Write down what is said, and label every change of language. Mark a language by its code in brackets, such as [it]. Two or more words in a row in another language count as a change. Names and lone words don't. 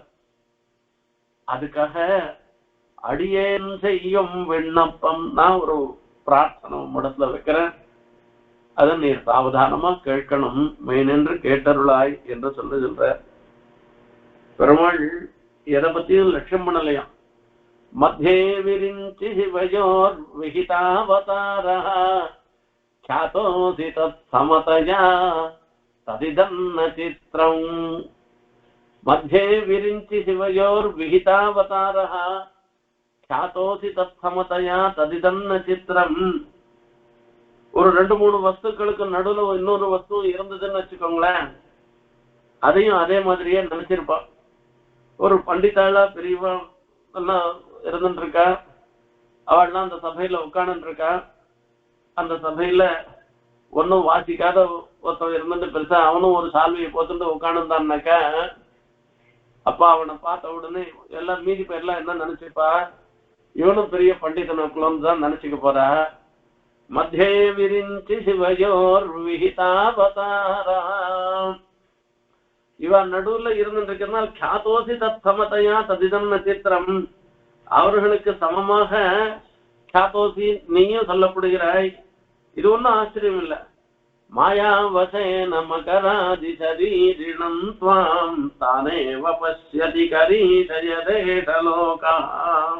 [ta] அதுக்காக அடியேன் செய்யும் விண்ணப்பம் நான் ஒரு பிரார்த்தனை இடத்துல வைக்கிறேன். அதை நீர் சாவதானமா கேட்கணும், மெயினென்று கேட்டருளாய் என்று சொல்ற பெருமாள் எதை பத்தியும் லட்சியம் பண்ணலையாம். [sa] मध्ये विरिञ्चि शिवयोर् विहितावतारः ख्यातोऽसि तत्समतया तदिदन्न चित्रम् मध्ये विरिञ्चि शिवयोर्विहितावतारः ख्यातोऽसि तत्समतया तदिदन्न चित्रम्. [ta] ஒரு 2-3 வஸ்துக்களுக்கு நடுவுல இன்னொரு வஸ்து இருந்ததுன்னு வச்சுக்கோங்களேன், அதையும் அதே மாதிரியே நினைச்சிருப்பா. ஒரு பண்டிதாளா பெரியவா எல்லாம் இருந்துட்டு இருக்கா, அவள்லாம் அந்த சபையில உட்கார்ந்து இருக்கா. அந்த சபையில ஒன்னும் வாசிக்காத ஒருத்தன் இருந்துட்டு பெருசா அவனும் ஒரு சால்வையை போத்துட்டு உட்காந்துருந்தான்னாக்க, அப்ப அவனை பார்த்த உடனே எல்லாம் மீதி பேர்லாம் என்ன நினைச்சுப்பா, இவனும் பெரிய பண்டிதனுக்குள்ளன்னு தான் நினைச்சுக்க போறா. [sa] मध्ये विरिञ्चि शिवयोर् विहितावतारः, [ta] இவன் நடுவுல இருந்துட்டு இருக்கிறதுனால [sa] ख्यातोऽसि तत्समतया तदिदन्न चित्रम्, [ta] அவர்களுக்கு சமமாக ख्यातोऽसि நீயும் சொல்லப்படுகிறாய். இது ஒன்னும் ஆச்சரியம் இல்ல. [sa] मायावशेन मकरादि शरीरिणं त्वां तानेव पश्यति करीशयदेषलोकाम्.